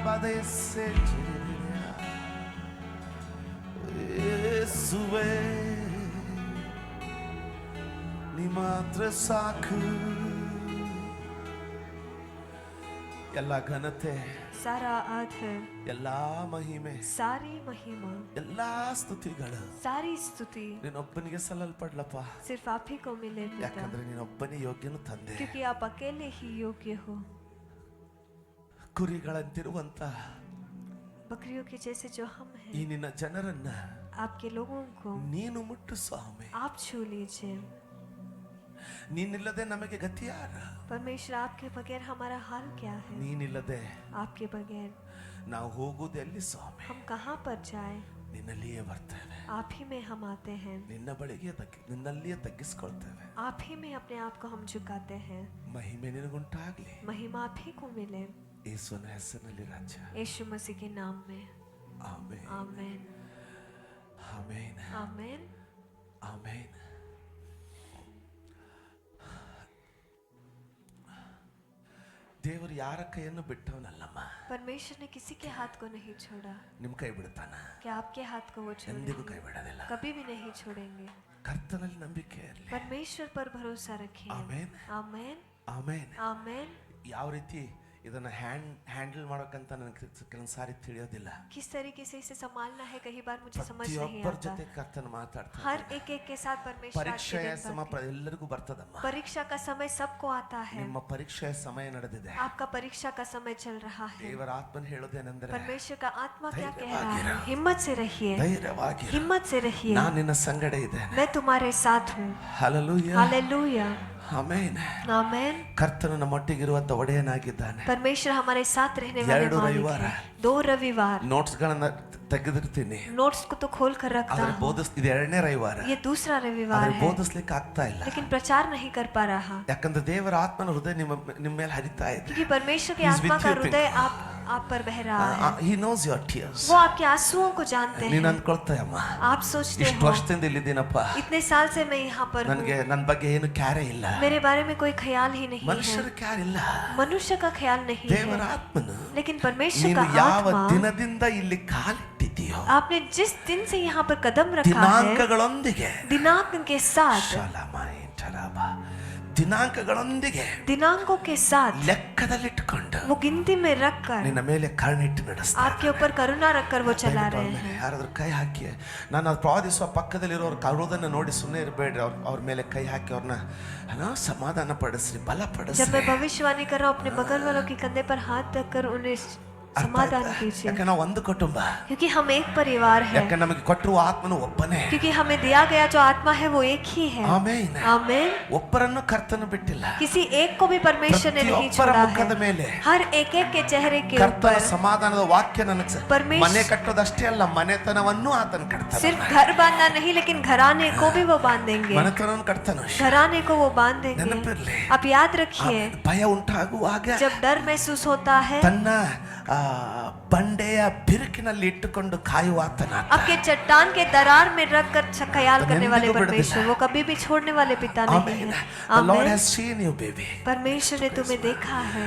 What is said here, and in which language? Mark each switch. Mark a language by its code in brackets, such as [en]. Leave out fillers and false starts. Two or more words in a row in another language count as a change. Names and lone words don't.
[kn] ಎಸ್ಸೆ ಯೇಸುವೆ ನೀ ಮಾತ್ರ ಸಾಕು. ಎಲ್ಲ ಘನತೆ, [hi] सारा आदर, [kn] ಎಲ್ಲಾ ಮಹಿಮೆ, [hi] सारी महिमा, [kn] ಎಲ್ಲಾ ಸ್ತುತಿಗಳು [hi] सारी स्तुति [kn] ನೀನೊಬ್ಬನಿಗೆ ಸಲ್ಲಲ್ಪಡ್ಲಪ್ಪ. [hi] सिर्फ आप ही को मिले पिता, [kn] ಯಾಕಂದ್ರೆ ನೀನೊಬ್ಬನೇ ಯೋಗ್ಯನು ತಂದೆ. [hi] क्योंकि आप अकेले ही योग्य हो. [kn] ಕುರಿಗಳಂತಿರುವಂತ [hi] बकरियों के जैसे जो हम [kn] ಈ [hi] हैं, [kn] ನಿನ್ನ ಜನರನ್ನ [hi] आपके लोगों को [kn] ನೀನು ಮುಟ್ಟು ಸ್ವಾಮಿ. [hi] आप छू लीजिए. [kn] ನೀನಿಲ್ಲದೆ ನಮಗೆ ಗತಿ ಯಾರ? [hi] परमेश्वर आपके बगैर हमारा हाल क्या है? [kn] ನೀನಿಲ್ಲದೆ [hi] आपके बगैर [kn] ನಾವು ಹೋಗುವುದು ಎಲ್ಲಿ ಸ್ವಾಮಿ? [hi] हम कहाँ पर जाए? [kn] ನಿನ್ನಲ್ಲಿಯೇ ಬರ್ತೇವೆ. [hi] आप ही में हम आते हैं, [kn] ನಿನ್ನ ಬಳಿಗೆ ನಿನ್ನಲ್ಲಿಯೇ ತಗ್ಗಿಸ್ಕೊಳ್ತೇವೆ. [hi] आप ही में अपने आप को हम झुकाते हैं. [kn] ಮಹಿಮೆ ನಿನಗುಂಟಾಗ್ಲಿ. [hi] महिमा आप ही को मिले, [kn] ಯೇಸುವಿನ ಹೆಸರಿನಲ್ಲಿ ರಾಜ. [hi] यीशु मसीह के नाम में. [kn] ಆಮೆನ್, [hi] आमेन, [kn] ಆಮೆನ್, [hi] आमेन. [kn] ಆಮೆನ್. ದೇವರು ಯಾರ ಕೈಯನ್ನು ಬಿಟ್ಟವನಲ್ಲಮ್ಮ. [hi] परमेश्वर ने किसी के हाथ को नहीं छोड़ा. [kn] ನಿಮ್ ಕೈ ಬಿಡ್ತಾನ? [hi] क्या आपके हाथ को वो [kn] ಎಂದಿಗೂ [hi] छोड़ेंगे? [kn] ಕೈ ಬಿಡೋದಿಲ್ಲ. [hi] कभी भी नहीं छोड़ेंगे. [kn] ಕರ್ತನಲ್ಲಿ ನಂಬಿಕೆ ಇರಲಿ. [hi] परमेश्वर पर भरोसा रखिए. [kn] ಆಮೆನ್, [hi] आमेन, [kn] ಆಮೆನ್. [hi] आमेन. [kn] ಯಾವ ರೀತಿ ಇದನ್ನ ಹ್ಯಾಂಡಲ್ ಮಾಡೋಕಂತ ನನಗೆ ಕೆಲವೊಂದು ಸಾರಿ ತಿಳಿಯೋದಿಲ್ಲ. [hi] किस तरीके से इसे संभालना है कई बार मुझे समझ नहीं [kn] ಪ್ರತಿಯೊಬ್ಬರ [hi] आता. [kn] ಜೊತೆ ಕರ್ತನ ಮಾತಾಡ್ತಾನೆ. [hi] हर एक के साथ परमेश्वर आज के [kn] ಪರೀಕ್ಷೆಯ [hi] दिन [kn] ಸಮ [hi] बात करते हैं. [kn] ಎಲ್ಲರಿಗೂ ಬರ್ತದಮ್ಮ. [hi] परीक्षा का समय सबको आता है. [kn] ನಿಮ್ಮ ಪರೀಕ್ಷೆಯ ಸಮಯ ನಡೆದಿದೆ. [hi] आपका परीक्षा का समय चल रहा है. [kn] ದೇವರ ಆತ್ಮನ ಹೇಳೋದೇನೆಂದರೆ [hi] परमेश्वर का आत्मा क्या कह रहा [kn] धैर्यವಾಗಿರು. [hi] है? हिम्मत से रहिए, [kn] ಧೈರ್ಯವಾಗಿ [hi] हिम्मत से रहिए. [kn] ನಾನು ನಿನ್ನ ಸಂಗಡ ಇದ್ದೇನೆ. [hi] मैं तुम्हारे साथ हूँ. [kn] ಹಲ್ಲೆಲೂಯಾ, [hi] हालेलुया, [kn] ಆಮೆನ್. [hi] आमेन. [kn] ಕರ್ತನು ನಮ್ಮೊಟ್ಟಿಗಿರುವಂತ ಒಡೆಯನಾಗಿದ್ದಾನೆ. [hi] परमेश्वर हमारे साथ रहने वाले [kn] ಎರಡು [hi] मालिक [kn] ರವಿವಾರ [hi] है. 2 रविवार [kn] ನೋಟ್ಸ್ ಗಳನ್ನ ತೆಗೆದಿರ್ತೀನಿ. [hi] नोट्स को तो खोल कर रखता [kn] ಆದ್ರೆ [hi] हूँ. [kn] ಇದು ಎರಡನೇ ರವಿವಾರ. [hi] ये दूसरा रविवार [kn] ಆದ್ರೆ [hi] है, [kn] ಬೋಧಿಸ್ಲಿಕ್ಕೆ ಆಗ್ತಾ ಇಲ್ಲ. [hi] लेकिन प्रचार नहीं कर पा रहा, [kn] ಯಾಕಂದ್ರೆ ದೇವರ ಆತ್ಮನ ಹೃದಯ ನಿಮ್ಮ ಮೇಲೆ ಹರಿತಾ ಇದೆ. [hi] क्योंकि परमेश्वर की [en] He is [hi] आत्मा [en] with [hi] का [en] you, [hi] हृदय आप पर बह रहा है. [en] He knows your tears. [hi] वो आपके आंसुओं को जानते [kn] ನೀನ್ [hi] हैं. [kn] ಅನ್ಕೊಳ್ತಾಯಮ್ಮ, [hi] आप सोचते [kn] ಇಷ್ಟು [hi] हो [kn] ವರ್ಷದಿಂದ ಇಲ್ಲಿದ್ದೀನಪ್ಪ, [hi] इतने साल से मैं यहाँ पर हूँ, [kn] ನನಗೆ ನನ್ನ ಬಗ್ಗೆ ಏನು ಕ್ಯಾರೆ ಇಲ್ಲ. [hi] मेरे बारे में कोई ख्याल ही नहीं [kn] ಮನುಷ್ಯರ [hi] है. [kn] ಕ್ಯಾರ್ ಇಲ್ಲ, [hi] मनुष्य का ख्याल नहीं [kn] ದೇವರ [hi] है, [kn] ಆತ್ಮನು. [hi] लेकिन परमेश्वर [kn] ನೀನು [hi] का [kn] ಯಾವ [hi] आत्मा, [kn] ದಿನದಿಂದ ಇಲ್ಲಿ ಕಾಲಿಟ್ಟಿದೆಯೋ [hi] आपने जिस दिन से यहाँ पर कदम रखा है, [kn] ದಿನಾಂಕಗಳೊಂದಿಗೆ [hi] दिनांक के साथ, [kn] ಶಲಮಾಯಿ ಠರಾಬ, ದಿನಾಂಕಗಳೊಂದಿಗೆ [hi] दिनांकों के साथ [kn] ಲೆಕ್ಕದಲ್ಲಿಟ್ಟುಕೊಂಡು [hi] वो गिनती में रखकर [kn] ನಿನ್ನ ಮೇಲೆ ಕರುಣಿಟ್ಟು ನಡೆಸ್ತಾರೆ. [hi] आपके ऊपर करुणा रखकर वो चला रहे हैं. [kn] ಯಾರಾದ್ರೂ ಕೈ ಹಾಕಿ, ನಾನು ಅದು ಪ್ರವಾದಿಸುವ ಪಕ್ಕದಲ್ಲಿರೋರು ಕರುವುದನ್ನು ನೋಡಿ ಸುಮ್ಮನೆ ಇರಬೇಡ್ರಿ. ಅವ್ರ ಮೇಲೆ ಕೈ ಹಾಕಿ ಅವ್ರನ್ನ ಸಮಾಧಾನ ಪಡಿಸ್ರಿ, ಬಲ [hi] जब [kn] ಪಡಿಸ್ರಿ. [hi] मैं भविष्यवाणी कर रहा हूँ, अपने बगल वालों के कंधे पर हाथ रखकर उन्हें समाधान कीजिए, [kn] ಯಾಕೆ ನಾವು ಒಂದು ಕುಟುಂಬ, [hi] क्योंकि हम एक परिवार है, [kn] ಯಾಕೆ ನಮಗೆ ಕೊಟ್ಟಿರುವ ಆತ್ಮನು ಒಬ್ಬನೇ. [hi] क्योंकि हमें दिया गया जो आत्मा है वो एक ही है. [kn] ಆಮೆನ್. [hi] आमेन. [kn] ಒಬ್ಬರನ್ನು ಕರ್ತನು ಬಿಟ್ಟಿಲ್ಲ. [hi] किसी एक को भी परमेश्वर ने नहीं [kn] ಪ್ರತಿಯೊಬ್ಬರ [hi] छोड़ा [kn] ಮುಖದ [hi] है. [kn] ಮೇಲೆ [hi] हर एक के चेहरे के [kn] ಕರ್ತನ [hi] ऊपर [kn] ಸಮಾಧಾನದ ವಾಕ್ಯ ನನಗೆ [hi] परमेश्वर- [kn] ಮನೆ ಕಟ್ಟೋದಷ್ಟೇ ಅಲ್ಲ, ಮನೆತನವನ್ನು ಆತನ ಕಟ್ತಾನೆ. [hi] सिर्फ घर बांधना नहीं, लेकिन घराने को भी वो बांधेंगे, [kn] ಮನೆತನವನ್ನು ಕಟ್ತಾನೆ. [hi] घराने को वो बांधेंगे. [kn] ನೆನಪಿರ್ಲಿ, [hi] आप याद रखिए, [kn] ಭಯ ಉಂಟಾಗುವಾಗ [hi] जब डर महसूस होता है, [kn] ತನ್ನ ಬಂಡೆಯ ಬಿರುಕಿನಲ್ಲಿ ಇಟ್ಟುಕೊಂಡು ಕಾಯುವ ಆತನ. [hi] आपके चट्टान के दरार में रखकर ख्याल करने वाले [kn] ಎಂದಿಗೂ [hi] परमेश्वर, [kn] ಬಿಡದಿಲ್ಲ. [hi] वो कभी भी छोड़ने वाले पिता नहीं [en] Amen. [hi] है. [en] The Lord [hi] आमेन. [en] has seen you, baby. [hi] परमेश्वर ने तुम्हें देखा है.